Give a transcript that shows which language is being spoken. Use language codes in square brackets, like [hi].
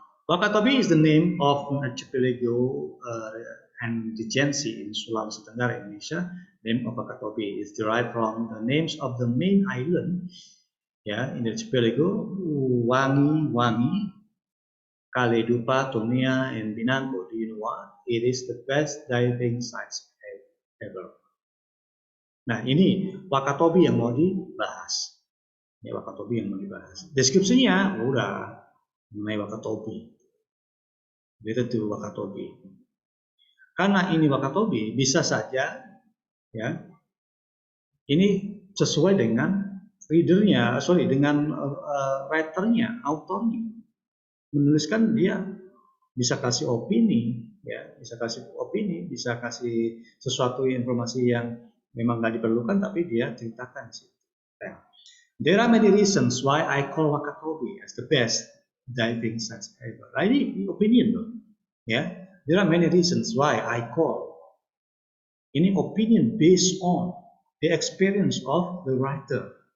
[en] Wakatobi is the name of an archipelago and regency in Sulawesi Tenggara, Indonesia. Name of Wakatobi is derived from the names of the main island Ya, in the archipelago, Wangi, Kaledupa, Tomia, and Binango. Do you know what? It is the best diving sites ever. [id] Nah, ini Wakatobi yang mau dibahas. Ya, Wakatobi yang mau dibahas. Deskripsinya udah mengenai Wakatobi. [en] Related to Wakatobi. [id] Karena ini Wakatobi, bisa saja ya ini sesuai dengan dengan writernya, autornya. Menuliskan dia bisa kasih opini, ya, bisa kasih sesuatu informasi yang memang nggak diperlukan, tapi dia ceritakan sih. [en] Nah, there are many reasons why I call Wakatobi as the best diving sites ever. [id] Nah, ini opinion loh, ya. [en] There are many reasons why I call. [id] Ini [en] opinion based on the experience of the writer.